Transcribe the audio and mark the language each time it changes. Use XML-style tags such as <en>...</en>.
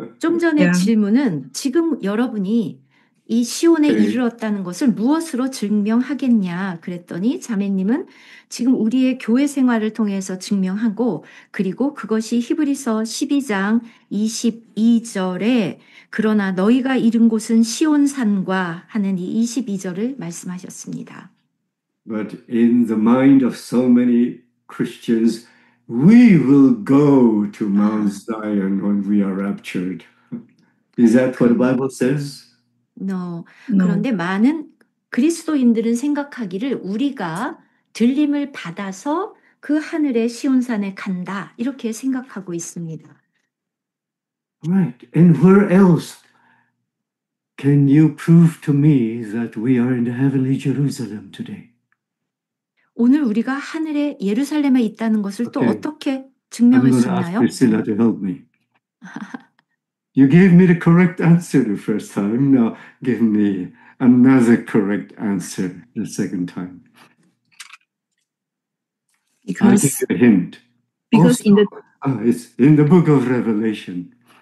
<ko>좀 전에 질문은 지금 여러분이 이 시온에 이르렀다는 것을 무엇으로 증명하겠냐 그랬더니 자매님은 지금 우리의 교회 생활을 통해서 증명하고 그리고 그것이 히브리서 12장 22절에 그러나 너희가 이른 곳은 시온산과 하는 이 22절을 말씀하셨습니다.</ko> <en>But in the mind of so many Christians, we will go to Mount Zion when we are raptured. Is that what the Bible says? No.</en> <ko>그런데 많은 그리스도인들은 생각하기를 우리가 들림을 받아서 그 하늘의 시온산에 간다 이렇게 생각하고 있습니다.</ko> <en>Right. And where else can you prove to me that we are in the heavenly Jerusalem today?</en> <ko>오늘 우리가 하늘의 예루살렘에 있다는 것을 또 어떻게 증명할 수</ko> <en>I'm going to ask</en> <ko>있나요?</ko> <en>Priscilla to help me. You gave me the correct answer the first time. Now give me another correct answer the second time. I'll give you a hint. Because also, it's in the book of Revelation.</en>